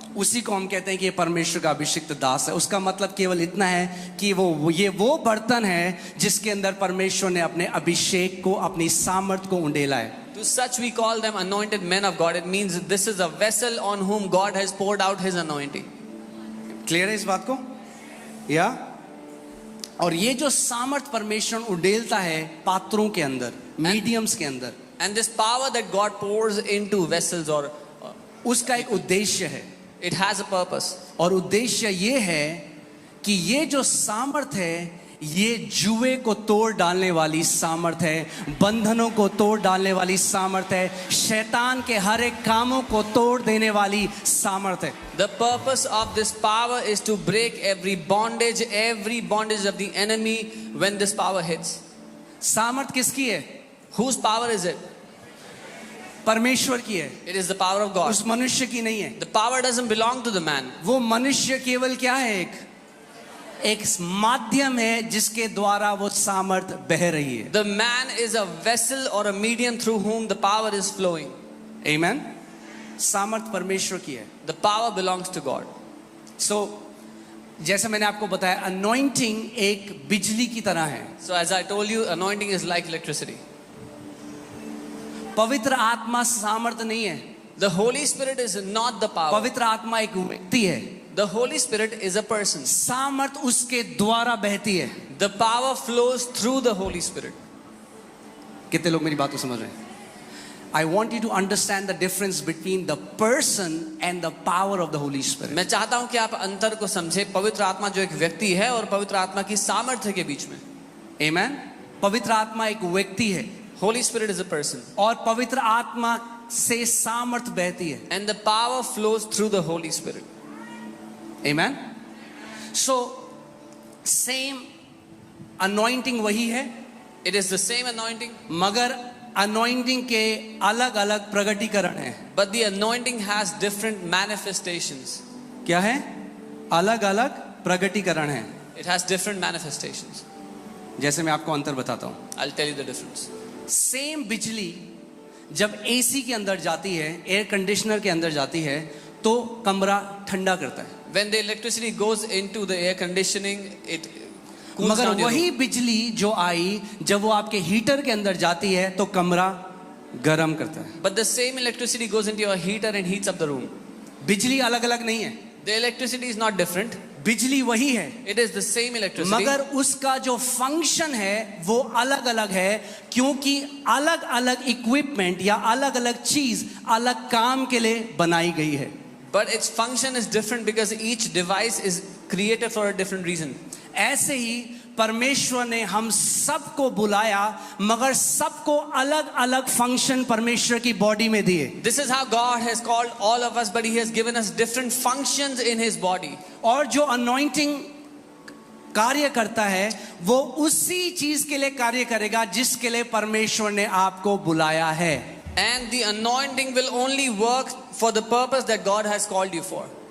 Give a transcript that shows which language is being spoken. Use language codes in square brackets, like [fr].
[hi] उसी को हम कहते हैं कि ये परमेश्वर का अभिषिक्त दास है. उसका मतलब केवल इतना है कि ये वो बर्तन है जिसके अंदर परमेश्वर ने अपने अभिषेक को, अपनी सामर्थ को उंडेला है. [en] To such we call them anointed men of God. It means that this is a vessel on whom God has poured out His anointing. [hi] Clear है इस बात को? या और ये जो सामर्थ परमेश्वर उंडेलता है पात्रों के अंदर, मीडियम्स के अंदर, [en] And this power that God pours into vessels, or [hi] उसका एक उद्देश्य है. [en] it has a purpose. [hi] और उद्देश्य ये है कि ये जो सामर्थ है ये जुए को तोड़ डालने वाली सामर्थ है, बंधनों को तोड़ डालने वाली सामर्थ है, शैतान के हर एक कामों को तोड़ देने वाली सामर्थ है. [en] The purpose of this power is to break every bondage of the enemy when this power hits. [hi] सामर्थ किसकी है? [en] Whose power is it? [hi] परमेश्वर की है. [en] It is the power of God. [hi] उस मनुष्य की नहीं है. [en] The power doesn't belong to the man. [hi] वो मनुष्य केवल क्या है? एक माध्यम है जिसके द्वारा वो सामर्थ बह रही है. [en] The man is a vessel or a medium through whom the power is flowing. [hi] Amen. सामर्थ परमेश्वर की है. [en] The power belongs to God. [hi] So जैसे मैंने आपको बताया अनॉइंटिंग एक बिजली की तरह है. [en] So as I told you, anointing is like electricity. [hi] पवित्र आत्मा सामर्थ नहीं है. [en] The Holy Spirit is not the power. [hi] पवित्र आत्मा एक व्यक्ति है. [en] The Holy Spirit is a person. [hi] सामर्थ उसके द्वारा बहती है. [en] The power flows through the Holy Spirit. [hi] कितने लोग मेरी बात को समझ रहे हैं? [en] I want you to understand the difference between the person and the power of the Holy Spirit. [hi] मैं चाहता हूं कि आप अंतर को समझे, पवित्र आत्मा जो एक व्यक्ति है और पवित्र आत्मा की सामर्थ्य के बीच में. [en] Amen. [hi] पवित्र आत्मा एक व्यक्ति है. [en] Holy Spirit is a person. [hi] और पवित्र आत्मा से सामर्थ बहती है. [en] And the power flows through the Holy Spirit. Amen. So same anointing [hi] वही है. [en] It is the same anointing. [hi] मगर anointing के अलग अलग प्रगटीकरण हैं. [en] But the anointing has different manifestations. [hi] क्या है? अलग अलग प्रगटीकरण हैं. [en] It has different manifestations. [hi] जैसे मैं आपको अंतर बताता हूँ. [en] I'll tell you the difference. [hi] Same बिजली जब एसी के अंदर जाती है, एयर कंडीशनर के अंदर जाती है तो कमरा ठंडा करता है. [en] When the electricity goes into the air conditioning, it cools [hi] मगर [en] down your [hi] वही [en] room. [hi] बिजली जो आई जब वो आपके हीटर के अंदर जाती है तो कमरा गर्म करता है. [en] But the same electricity goes into your heater and heats up the room. [hi] बिजली अलग अलग नहीं है. [en] The electricity is not different. [hi] बिजली वही है. [en] It is the same electricity. [hi] मगर उसका जो फंक्शन है वो अलग अलग है क्योंकि अलग अलग इक्विपमेंट या अलग अलग चीज अलग काम के लिए बनाई गई है. [en] But its function is different because each device is created for a different reason. [hi] ऐसे ही परमेश्वर ने हम सबको बुलाया मगर सबको अलग अलग फंक्शन परमेश्वर की बॉडी में दिए. [en] This is how God has called all of us, but He has given us different functions in His body. [hi] और जो अनॉइंटिंग कार्य करता है वो उसी चीज के लिए कार्य करेगा जिसके लिए परमेश्वर ने आपको बुलाया है। [en] And the anointing will only work for the purpose that God has called you for.